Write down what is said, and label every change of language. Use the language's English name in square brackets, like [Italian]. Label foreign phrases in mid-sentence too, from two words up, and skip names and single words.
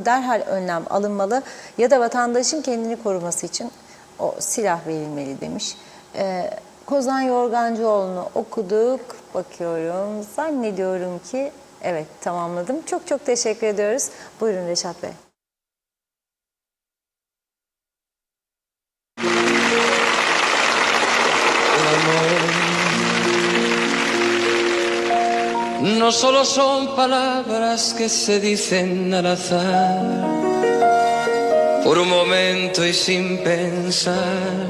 [Turkish] Derhal önlem alınmalı ya da vatandaşın kendini koruması için o silah verilmeli demiş. Kozan Yorgancıoğlu'nu okuduk. Bakıyorum. Zannediyorum ki evet, tamamladım. Çok çok teşekkür ediyoruz. Buyurun Reşat Bey. [Spanish] No solo son palabras que se dicen al azar, por un momento y sin pensar.